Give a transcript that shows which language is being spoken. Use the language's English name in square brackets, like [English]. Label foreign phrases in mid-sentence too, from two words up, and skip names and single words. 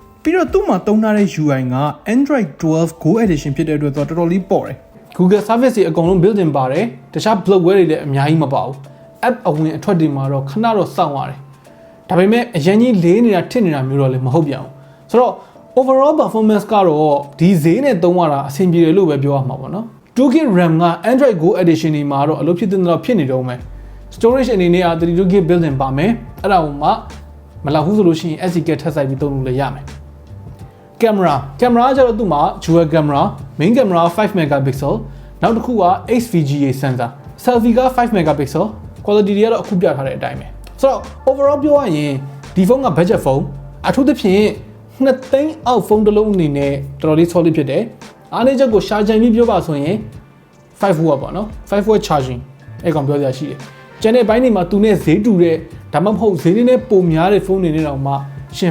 [Burmese] ပြီးတော့သူ့မှာသုံးထားတဲ့ UI က Android 12 Go Edition ဖြစ်တဲ့အတွက်တော်တော်လေးပေါ့တယ် [English] Google service [Burmese] တွေအကုန်လုံး [English] built in [Burmese] ပါတယ်တခြား bloatware တွေလည်းအများကြီးမပါဘူး app အဝင်အထွက်တွေမှာတော့ခဏတော့စောင့်ရတယ်ဒါပေမဲ့အရင်ကြီးလေးနေတာထစ်နေတာမျိုးတော့လည်းမဟုတ်ပြန်ဘူးဆိုတော့ [English] overall performance [Burmese] ကတော့ဒီဈေးနဲ့သုံးရတာအဆင်ပြေတယ်လို့ပဲပြောရမှာပေါ့နော် [English] 2GB RAM [Burmese] က Android Go Edition တွေမှာတော့အလုပ်ဖြစ်တဲ့တော့ဖြစ်နေတော့မယ် storage အနေနဲ့က [English] 32GB built in [Burmese] ပါမယ်အဲ့ဒါကိုမှမလောက်ဘူးဆိုလို့ရှိရင် [English] SD card [Burmese] ထပ်ဆိုင်ပြီးသုံးလို့လည်းရမယ်camera ကျတော့သူ့မှာ [English] dual camera main camera 5 megapixel [Burmese] နောက် တစ်ခုက [English] HVGA sensor selfie [Burmese] က [English] 5 megapixel quality [Burmese] တွေကတော့အခုပြထားတဲ့အတိုင်းပဲဆိုတော့ overall ပြောရရင်ဒီဖုန်းက [English] budget phone [Burmese] အထူးသဖြင့်2သိန်းအောက်ဖုန်းတစ်လုံးအနေနဲ့ တော်တော်လေး solid ဖြစ်တယ်အားနည်းချက်ကိုရှာကြံပြီးပြောပါဆိုရင်5 watt ပေါ့နော် [English] 5 watt charging [Burmese] အဲ့ကောင်ပြောစရာရှိတယ်ကျန်တဲ့ဘိုင်းတွေမှာသူနဲ့ဈေးတူတဲ့ဒါမှမဟုတ်ဈေးလေးနဲ့ပိုများတဲ့ဖုန်းတွေနဲ့တော့မှရှင်